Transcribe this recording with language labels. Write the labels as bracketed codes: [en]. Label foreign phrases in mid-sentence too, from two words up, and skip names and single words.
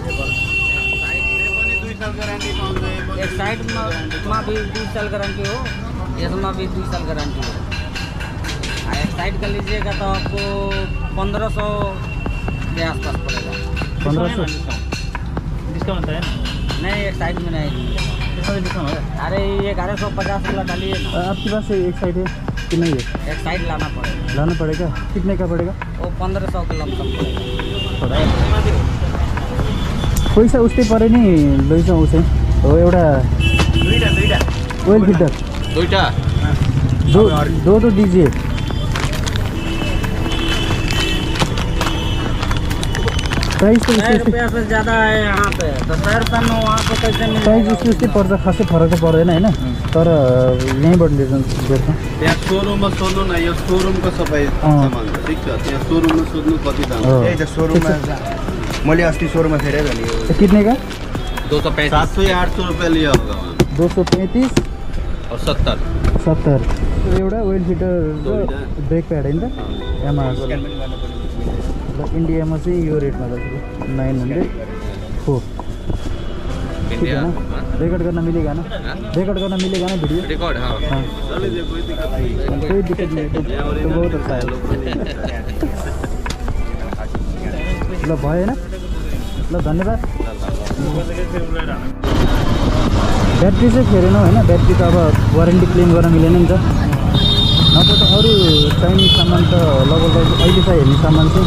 [hi] एक साइड में भी 2 साल गारंटी हो इसमें भी 2 साल गारंटी हो एक साइड का लीजिएगा तो आपको 1500 के आसपास पड़ेगा 1500 डिस्काउंट है नहीं एक साइड में नहीं डिस्काउंट है अरे ये 1150 वाला डालिए ना आपके पास एक साइड है कि नहीं है एक साइड लाना पड़ेगा कितने का पड़ेगा वो 1500 के लमसम पड़ेगा [ne] पैसा उस्तै पऱ्यो नि लैजाउँ उसै हो एउटा [en] oil filter [ne] दुईटा [hi] दो दीजिए प्राइस तो रुपया से ज़्यादा है यहाँ पे तो 100 रुपये में वहाँ पे कैसे मिलेगा [ne] प्राइस उस्तै पर्छ खासै फरक त पर्दैन होइन तर यहीँबाट लिएर बेच्छ त्यहाँ सोरुममा सोध्नु न यो सोरुमको सबै सामान छ ठिक छ त्यहाँ सोरुममा सोध्नु कति दाम यही त सोरुममा मैले अस्ति सोरुममा फेरेँ भने [hi] कितने का 700 या 800 रुपये लिया होगा 235 और 70 [ne] एउटा [en] oil filter [ne] र [en] brake pad [ne] होइन त यामाहाको ल इन्डियामा चाहिँ यो रेटमा छ 900 हो रेकर्ड गर्न [hi] मिलेगा ना [ne] वीडियो [hi] रिकॉर्ड हाँ कोई दिक्कत नहीं तो बहुत अच्छा है [ne] ल भयो होइन ल धन्यवाद ब्याट्री चाहिँ फेरेन होइन ब्याट्री त अब [en] warranty claim [ne] गर्न मिलेन नि त नत्र त अरू चाहिने सामान त लगभग अहिले चाहिँ हेर्ने सामान चाहिँ